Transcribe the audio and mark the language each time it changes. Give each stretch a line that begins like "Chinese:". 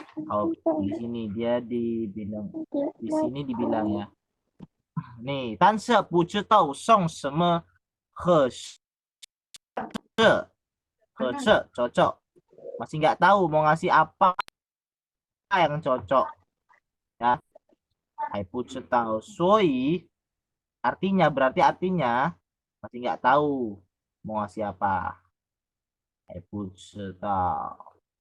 Indonesian: Oh, di sini dia dibilang, di sini dibilang ya.
Chinese: Nih, 但是不知道送什么合适，cocok.
Indonesian: Masih nggak tahu mau ngasih apa yang cocok. Ya,
Chinese: 还不知道，所以
Indonesian: berarti artinya masih nggak tahu mau ngasih apa.
Chinese: 还不知道。